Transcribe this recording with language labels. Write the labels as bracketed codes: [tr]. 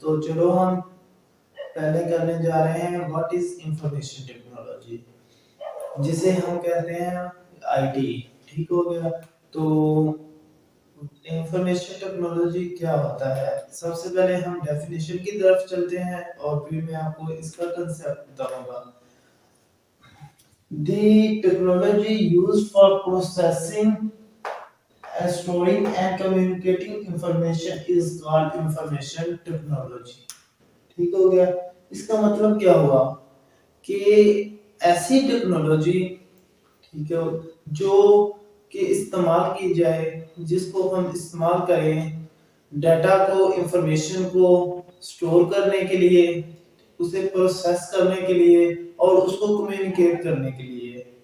[ur] تو چلو ہم پہلے کرنے جا رہے ہیں [en] what is information technology, [ur] جسے ہم کہتے ہیں آئی ٹی. ٹھیک ہو گیا. تو انفارمیشن ٹیکنالوجی کیا ہوتا ہے؟ سب سے پہلے ہم ڈیفینیشن کی طرف چلتے ہیں اور پھر میں آپ کو اس کا کنسپٹ بتاؤں گا. [en] The technology used for processing, storing and communicating information is called information technology. [ur] ٹھیک ہو گیا. اس کا مطلب کیا ہوا کہ ایسی ٹیکنالوجی، ٹھیک ہے، جو کہ استعمال کی جائے، جس کو ہم استعمال کریں ڈیٹا کو، انفارمیشن کو سٹور کرنے کے لیے، اسے پروسیس کرنے کے لیے اور اس کو کمیونیکیٹ کرنے کے لیے.